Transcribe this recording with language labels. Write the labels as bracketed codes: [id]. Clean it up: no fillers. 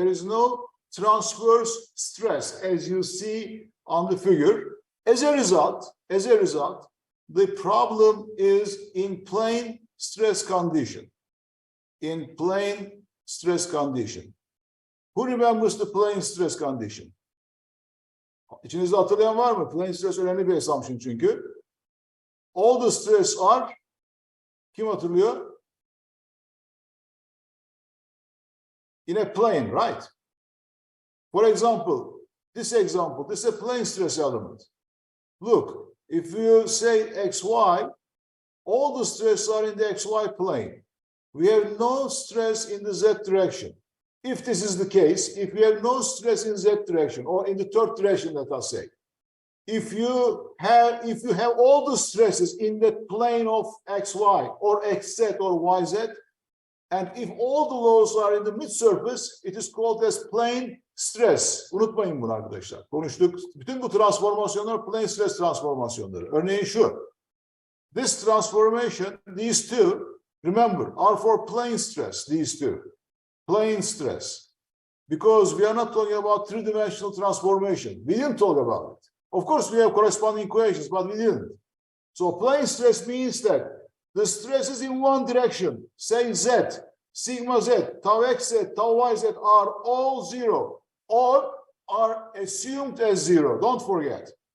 [en] There is no transverse stress, as you see on the figure. As a result, the problem is in plane stress condition. In plane stress condition. Who remembers the plane stress condition? [tr] İçinizde hatırlayan var mı? Plane stress önemli bir assumption çünkü. [en] All the stress are, [tr] kim hatırlıyor? [en] In a plane, right? For example, this is a plane stress element. Look, if you say XY, all the stress are in the XY plane. We have no stress in the Z direction. If this is the case, if we have no stress in Z direction or in the third direction, let us say, if you have all the stresses in the plane of xy or xz or yz, and if all the loads are in the mid surface, it is called as plane stress. [tr] Unutmayın bunu arkadaşlar. Konuştuk. Bütün bu transformasyonlar plane stress transformasyonları. Örneğin şu. [en] This transformation, these two, remember, are for plane stress, these two. Plane stress. Because we are not talking about three-dimensional transformation. We didn't talk about it. Of course, we have corresponding equations, but we didn't. So plane stress means that the stress is in one direction, say Z, sigma Z, tau xz, tau yz are all zero or are assumed as zero. Don't forget.